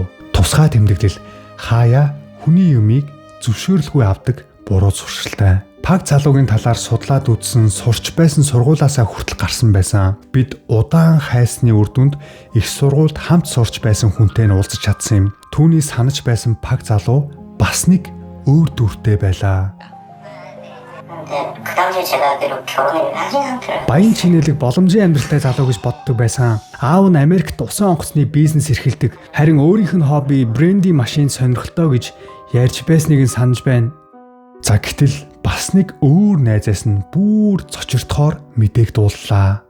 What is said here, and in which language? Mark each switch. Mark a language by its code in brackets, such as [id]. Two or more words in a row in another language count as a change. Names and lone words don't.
[mn] Тусгай тэмдэглэл хаяа хүний юмыг зөвшөөрлгүй авдаг буруу зуршилтай. Паг залуугийн талаар судлаад үзсэн сурч байсан сургуулаасаа хүртэл гарсан байсан. Бид удаан хайсны үр дүнд их сургуульд хамт сурч байсан хүнтэй нь уулзаж чадсан юм. Түүний санаж байсан Паг залуу бас нэг өөр дүртэй байлаа. [ko] 그 당시에 제가 비록 결혼을 하신 상태라. [mn] Баян чинэлэг боломжийн амьдралтай залуу гэж боддог байсан. Аав нь Америкт усан онгоцны бизнес эрхэлдэг. Харин өөрийнх нь хобби бренди машин сонирхолтой гэж ярьж байсныг нь санаж байна. За гэтэл бас нэг өөр найзаас нь бүр цочирдохоор мэдээг дууллаа.